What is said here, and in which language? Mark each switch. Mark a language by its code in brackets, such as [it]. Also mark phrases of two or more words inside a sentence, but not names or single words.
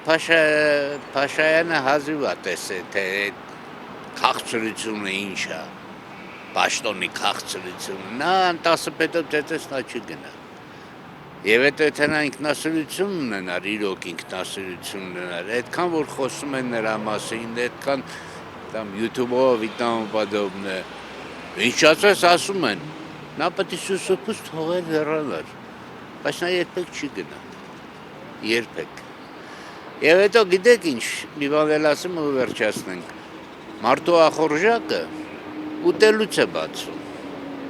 [hy] Փաշայանը հազիվ է տեսել, թե քաղցրությունը ինչ է, պաշտոնի քաղցրությունը, նա 10 պետով ծեծես նա չի գնա, եւ հետո եթե նա ինքնասիրություն ունենար, իրոք ինքնասիրություն ունենար, այդքան որ խոսում են նրա մասին, այդքան там YouTube-ով [ru] и тому подобное, [hy] ինչ ասում են, նա պետք է սուսուփուս թողել հեռանալ, բայց նա երբեք չի գնա, երբեք։ Եվ հետո գիտեք ինչ, մի բան էլ ասեմ ու վերջացնենք, մարդու ախորժակը ուտելուց է բացվում,